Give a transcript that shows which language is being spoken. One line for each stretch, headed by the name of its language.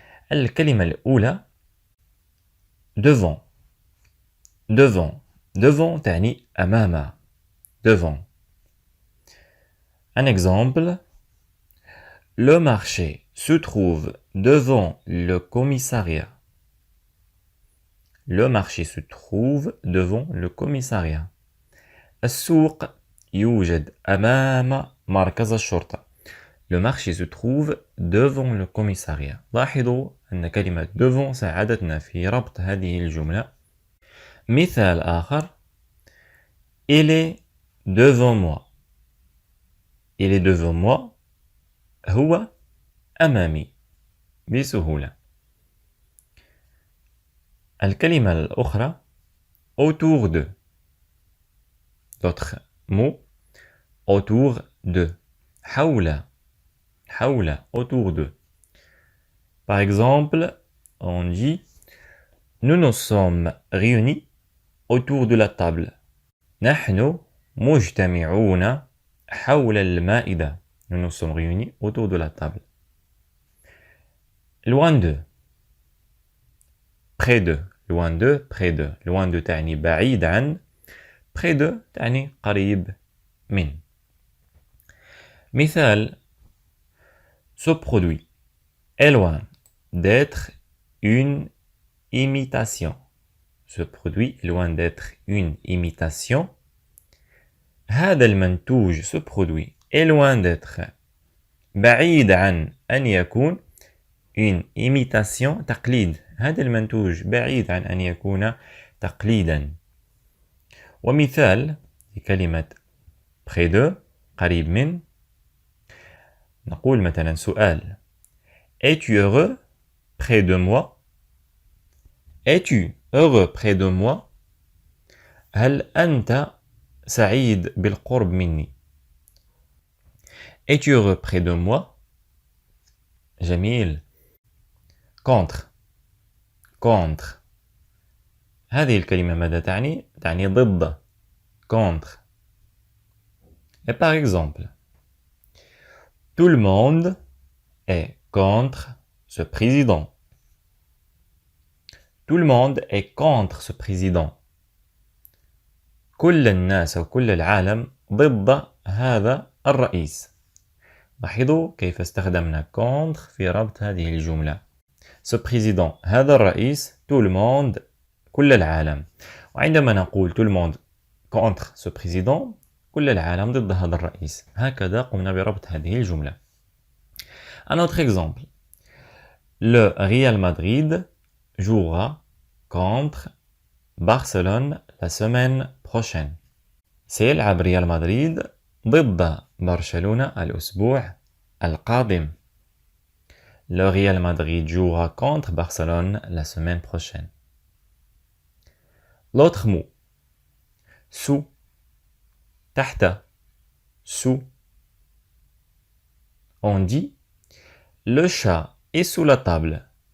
Arabic: الكلمة الأولى devant devant devant تعني أمام devant.
French: Un exemple, le marché se trouve devant le commissariat. Le marché se trouve devant le commissariat.
Arabic: السوق يوجد أمام مركز الشرطة.
French: Le marché se trouve devant le commissariat.
Arabic: لاحظوا أن كلمة devant ساعدتنا في ربط هذه الجملة. مثال آخر
French: Il est devant moi. Il est devant moi.
Arabic: هو أمامي بسهولة. الكلمة الأخرى
French: autour de. D'autres mots autour de. حول autour de. Par exemple, on dit nous nous sommes réunis autour de la table.
Arabic: نحن مجتمعون حول المائدة.
French: Nous nous sommes réunis autour de la table. Loin de. Près de. Loin de, près de.
Arabic: Loin de تعني بعيد عن. Près de تعني قريب من.
French: مثال ce produit est loin d'être une imitation. Ce produit est loin d'être une imitation.
Arabic: هذا المنتوج
French: ce produit est loin d'être
Arabic: بعيد عن أن يكون
French: une imitation تقليد.
Arabic: هذا المنتوج بعيد عن أن يكون تقليدا. ومثال لكلمة près de قريب من نقول مثلا سؤال
French: Es-tu heureux près de moi? Es-tu heureux près de moi?
Arabic: هل أنت سعيد بالقرب مني؟
French: Es-tu heureux près de moi?
Arabic: جميل. contre contre هذه الكلمة ماذا تعني؟ تعني ضد.
French: contre. Et par exemple, tout le monde est contre ce président. Tout le monde est contre ce président.
Arabic: كل الناس وكل العالم ضد هذا الرئيس. لاحظوا كيف استخدمنا contre في ربط هذه الجملة.
French: Ce président
Arabic: هذا الرئيس
French: tout le monde
Arabic: كل العالم. وعندما نقول
French: tout le monde contre ce président
Arabic: كل العالم ضد هذا الرئيس. هكذا قمنا بربط هذه الجملة.
French: Un autre exemple. Le Real Madrid jouera contre Barcelone la semaine prochaine.
Arabic: سيلعب ريال مدريد ضد برشلونة الأسبوع القادم.
French: Le Real Madrid jouera contre Barcelone la semaine prochaine. L'autre mot. Sous. تحت. Sous. On dit le chat est sous la table.